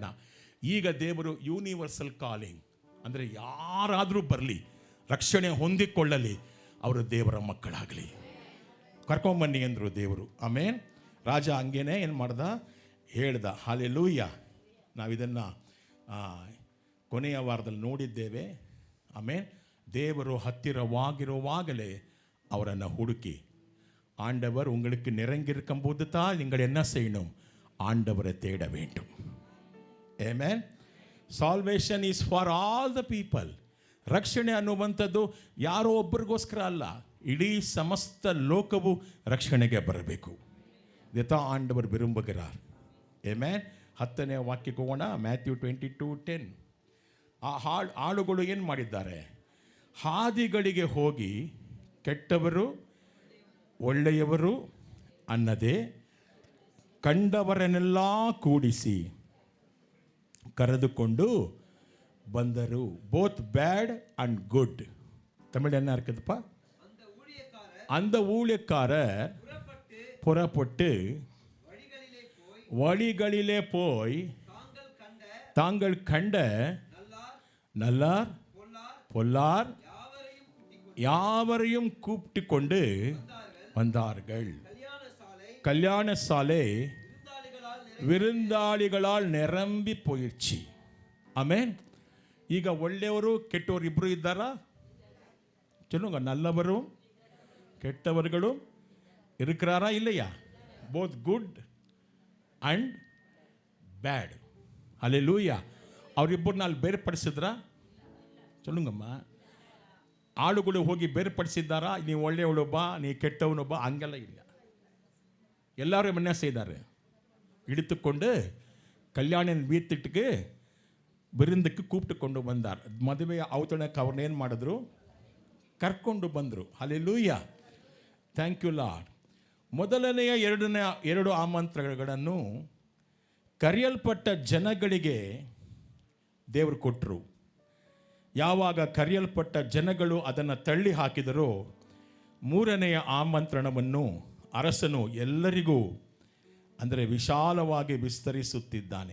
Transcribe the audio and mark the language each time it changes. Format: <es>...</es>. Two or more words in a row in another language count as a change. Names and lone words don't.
<kn>ಈಗ ದೇವರು</kn> <en>universal calling,</en> <kn>ಅಂದರೆ ಯಾರಾದರೂ ಬರಲಿ, ರಕ್ಷಣೆ ಹೊಂದಿಕೊಳ್ಳಲಿ, ಅವರು ದೇವರ ಮಕ್ಕಳಾಗಲಿ, ಕರ್ಕೊಂಬನ್ನಿ ಅಂದರು ದೇವರು. ಆಮೇನ್. ರಾಜ ಹಂಗೇನೆ ಏನು ಮಾಡ್ದ? ಹೇಳ್ದ. ಹಲ್ಲೆಲೂಯಾ. ನಾವಿದನ್ನು ಕೊನೆಯ ವಾರದಲ್ಲಿ ನೋಡಿದ್ದೇವೆ. ಆಮೇನ್. ದೇವರು ಹತ್ತಿರವಾಗಿರುವಾಗಲೇ ಅವರನ್ನು ಹುಡುಕಿ,</kn> <ta>ஆண்டவர் உங்களுக்கு நெருங்கியிருக்கும் போது தான் நீங்கள் என்ன செய்யணும்? ஆண்டவரை தேட வேண்டும். ಆಮೆನ್.</ta> <en>salvation is for all the people.</en> <kn>ರಕ್ಷಣೆ ಅನ್ನುವಂಥದ್ದು ಯಾರೋ ಒಬ್ಬರಿಗೋಸ್ಕರ ಅಲ್ಲ, ಇಡೀ ಸಮಸ್ತ ಲೋಕವು ರಕ್ಷಣೆಗೆ ಬರಬೇಕು.</kn> <ta>இதைத்தான் ஆண்டவர் விரும்புகிறார். ಆಮೆನ್.</ta> <kn>10ನೇ ವಾಕ್ಯಕ್ಕೆ ಹೋಗೋಣ. ಮ್ಯಾಥ್ಯೂ 22:10. ಆ ಆಳುಗಳು ಏನು ಮಾಡಿದ್ದಾರೆ? ಹಾದಿಗಳಿಗೆ ಹೋಗಿ ಕೆಟ್ಟವರು ಒಳ್ಳೆಯವರು ಅನ್ನದೇ ಕಂಡವರನ್ನೆಲ್ಲ ಕೂಡಿಸಿ ಕರೆದುಕೊಂಡು ಬಂದರು.</kn> <en>both bad and good.</en> <ta>தமிழ் என்ன இருக்குதுப்பா? அந்த ஊழியக்காரர் புறப்பட்டு வழிகளிலே போய் தாங்கள் கண்ட நல்லார் பொல்லார் யாவரையும் கூப்பிட்டு கொண்டு வந்தார்கள். கல்யாண சாலை விருந்தாளிகளால் நிரம்பಿ போயிடுச்சு.</ta> <kn>ಆಮೇನ್. ಈಗ ಒಳ್ಳೆಯವರು ಕೆಟ್ಟವರು ಇಬ್ಬರು ಇದ್ದಾರಾ?</kn> <ta>சொல்லுங்க. நல்லವರು ಕೆಟ್ಟವರುಗಳು இருக்கிறாரா இல்லையா?</ta> <en>both good and bad.</en> <kn>ಹಲ್ಲೆಲೂಯಾ. ಅವರಿಬ್ಬರನ್ನ ಅಲ್ಲಿ ಬೇರ್ಪಡಿಸಿದ್ರಾ? சொல்லுங்கಮ್ಮ. ಆಳುಗಳು ಹೋಗಿ ಬೇರ್ಪಡಿಸಿದ್ದಾರಾ? ನೀವು ಒಳ್ಳೆಯವಳು ಬಾ, ನೀ ಕೆಟ್ಟವನು ಬಾ, ಹಂಗೆಲ್ಲ ಇಲ್ಲ.</kn> <ta>எல்லாரும் என்ன செய்தார்? இழுத்துக்கொண்டு கல்யாணம் வீட்டுக்கு விருந்துக்கு கூப்பிட்டு கொண்டு வந்தார்.</ta> <kn>ಮದುವೆ ಔತಣಕ್ಕೆ ಅವ್ರನ್ನ ಏನು ಮಾಡಿದ್ರು? ಕರ್ಕೊಂಡು ಬಂದರು. ಹಲ್ಲೆಲೂಯಾ.</kn> <en>thank you Lord.</en> <kn>ಮೊದಲನೆಯ 2 ಆಮಂತ್ರಣಗಳನ್ನು ಕರೆಯಲ್ಪಟ್ಟ ಜನಗಳಿಗೆ ದೇವರು ಕೊಟ್ಟರು. ಯಾವಾಗ ಕರೆಯಲ್ಪಟ್ಟ ಜನಗಳು ಅದನ್ನು ತಳ್ಳಿ ಹಾಕಿದರೋ, 3ನೆಯ ಆಮಂತ್ರಣವನ್ನು ಅರಸನು ಎಲ್ಲರಿಗೂ, ಅಂದರೆ ವಿಶಾಲವಾಗಿ ವಿಸ್ತರಿಸುತ್ತಿದ್ದಾನೆ.</kn>